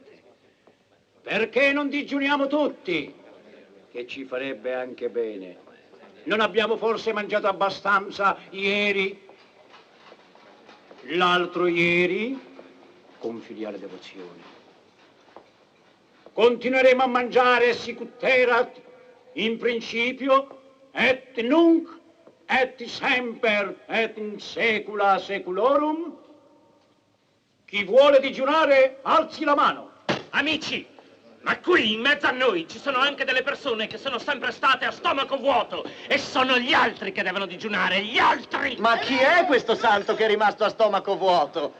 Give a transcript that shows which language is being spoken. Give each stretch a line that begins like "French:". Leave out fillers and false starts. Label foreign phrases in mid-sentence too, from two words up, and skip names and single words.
Italian: Perché non digiuniamo tutti? Che ci farebbe anche bene. Non abbiamo forse mangiato abbastanza ieri? L'altro ieri? Con filiale devozione. Continueremo a mangiare
Latin: sicuterat in principio et nunc et semper et in saecula saeculorum.
Italian: Chi vuole digiunare alzi la mano. Amici, ma qui in mezzo a noi ci sono anche delle persone che sono sempre state a stomaco vuoto e sono gli altri che devono digiunare, gli altri! Ma chi è questo santo che è rimasto a stomaco vuoto?